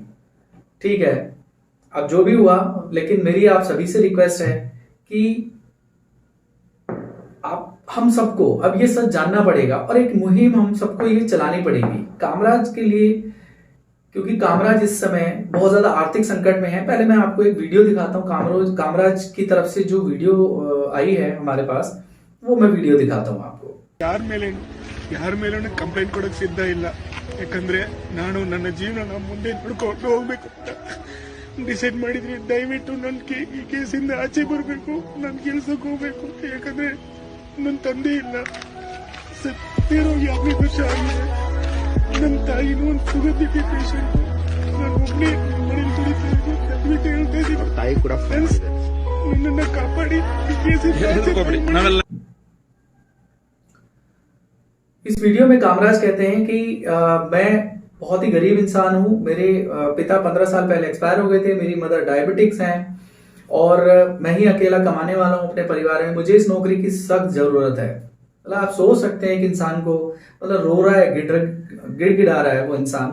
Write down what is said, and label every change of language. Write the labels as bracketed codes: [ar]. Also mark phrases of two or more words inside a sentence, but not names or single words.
[hi] ठीक है, अब जो भी हुआ, लेकिन मेरी आप सभी से रिक्वेस्ट है कि हम सबको अब ये सच जानना पड़ेगा और एक मुहिम हम सबको ये चलानी पड़ेगी। कामराज के लिए क्योंकि कामराज इस समय बहुत ज्यादा आर्थिक संकट में है। पहले मैं आपको एक वीडियो दिखाता हूँ, कामराज की तरफ से जो वीडियो आई है हमारे पास, वो मैं वीडियो दिखाता हूँ आपको। [kn] ಯಾರ ಮೇಲೂ ಕಂಪ್ಲೇಂಟ್ ಕೊಡೋಕೆ ಸಿದ್ಧ ಇಲ್ಲ. ಯಾಕಂದ್ರೆ ನಾನು ನನ್ನ ಜೀವನ ಮುಂದೆ ನೋಡ್ಕೊಂಡು ಹೋಗ್ಬೇಕು ಅಂತ ಡಿಸೈಡ್ ಮಾಡಿದ್ರೆ ದಯವಿಟ್ಟು ನನ್ನ ಈ ಕೇಸಿಂದ ಆಚೆ ಬರಬೇಕು, ನಾನು ಕೆಲ್ಸಕ್ಕೆ ಹೋಗ್ಬೇಕು. ಯಾಕಂದ್ರೆ ನನ್ನ ತಂದೆ ಇಲ್ಲ, ಸತ್ತಿರೋಗಿ 15 ವರ್ಷ ಆಗಿದೆ. ನನ್ನ ತಾಯಿನೂ ಒಂದು ಸುಗಂಧಿಗೆ ಪೇಷಂಟ್. ನಾನು ಒಬ್ಬನೇ ಮನೇಲಿ ದುಡಿತಾ ಇದ್ದೀನಿ. ದಯವಿಟ್ಟು ಹೇಳ್ತಾ ಇದ್ದೀನಿ, ತಾಯಿ ಕೂಡ ನನ್ನನ್ನು ಕಾಪಾಡಿ ಈ ಕೇಸಿಂದ ಆಚೆ ಬರಬೇಕು. [hi] इस वीडियो में कामराज कहते हैं कि मैं बहुत ही गरीब इंसान हूं, मेरे पिता 15 साल पहले एक्सपायर हो गए थे, मेरी मदर डायबिटिक्स हैं और मैं ही अकेला कमाने वाला हूं अपने परिवार में। मुझे इस नौकरी की सख्त जरूरत है। मतलब आप सोच सकते हैं कि इंसान को, मतलब रो रहा है, गिड़गिड़ा रहा है वो इंसान।